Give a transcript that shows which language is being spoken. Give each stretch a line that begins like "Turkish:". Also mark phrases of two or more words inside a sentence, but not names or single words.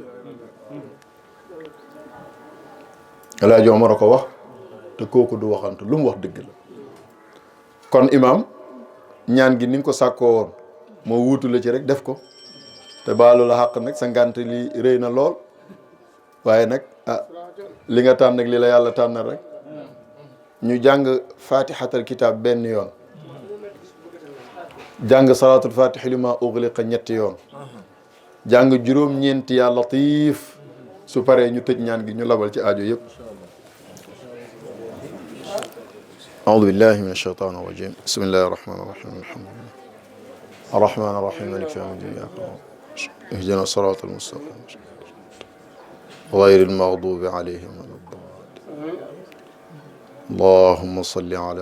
Wolof: Alaaji Omar ko wax te kooku du waxantu lu mu wax dëgg la kon imam ñaan gi ni nga ko sàkkoo woon moo wuutu la ci rek def ko te baalu la xàq nag sa ngànt li rëy na lool waaye nag li nga tànn ak li la yàlla tànnal rek ñu jàng
Arabic: فاتحة الكتاب
Wolof: benn yoon jàng
Arabic: صلاة الفاتحة لما أغلق
Wolof: ñetti yoon jàng juróom-ñeenti
Arabic: يا لطيف
Wolof: su paree ñu tëj ñaan gi ñu labal ci aajo yëpp
Arabic: أعوذ بالله من الشيطان الرجيم بسم الله الرحمن الرحيم الحمد لله الرحمن الرحيم مالك يوم الدين اهدنا الصراط المستقيم غير المغضوب عليهم ولا الضالين اللهم صل على